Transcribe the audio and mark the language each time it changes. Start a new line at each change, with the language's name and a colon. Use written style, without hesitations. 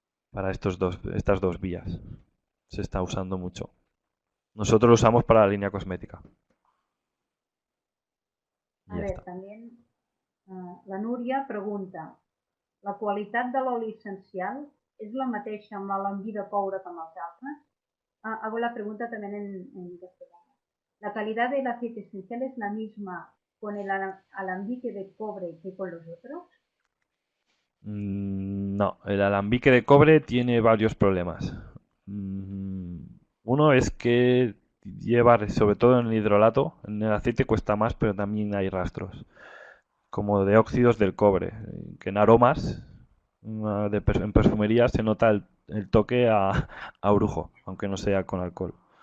Spanish: Para estas dos vías se está usando mucho. Nosotros lo usamos para la línea cosmética. A ver, también la Núria pregunta,
Catalan: ¿la qualitat de l'oli essencial és la mateixa amb l'alambí de coure com els altres?
Spanish: Hago la pregunta también en castellano. ¿La calidad del aceite esencial es la misma con el alambique de cobre que con los otros? No, el alambique de cobre tiene varios problemas. Uno es que lleva, sobre todo en el hidrolato, en el aceite cuesta más, pero también hay rastros, como de óxidos del cobre, que en aromas, en perfumería se nota el toque a orujo, aunque no sea con alcohol.